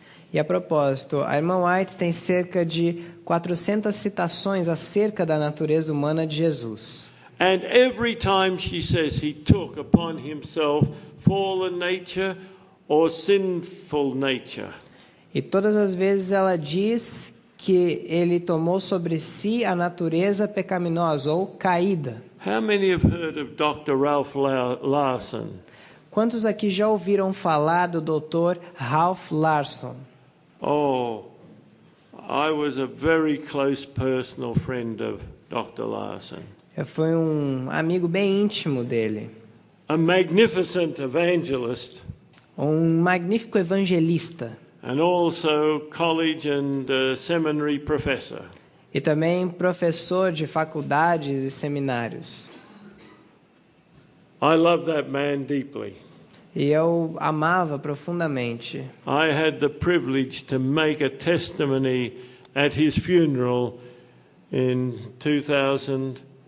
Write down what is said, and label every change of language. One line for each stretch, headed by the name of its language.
Portuguese: E a propósito, a irmã White tem cerca de 400 citações acerca da natureza humana de Jesus.
English: And every time she says he took upon himself fallen nature or sinful nature,
Portuguese: E todas as vezes ela diz que ele tomou sobre si a natureza pecaminosa ou caída.
English: how many have heard of Dr. Ralph Larson?
Portuguese: Quantos aqui já ouviram falar do Dr. Ralph Larson?
English: Oh, I was a very close personal friend of Dr. Larson.
Portuguese: Eu fui um amigo bem íntimo dele,
English: A magnificent evangelist
Portuguese: magnífico evangelista
English: and also college and seminary professor.
Portuguese: e também professor de faculdades e seminários.
English: I love that man deeply.
Portuguese: E eu amava profundamente.
English: I had the privilege to make a testimony at his funeral in 2007.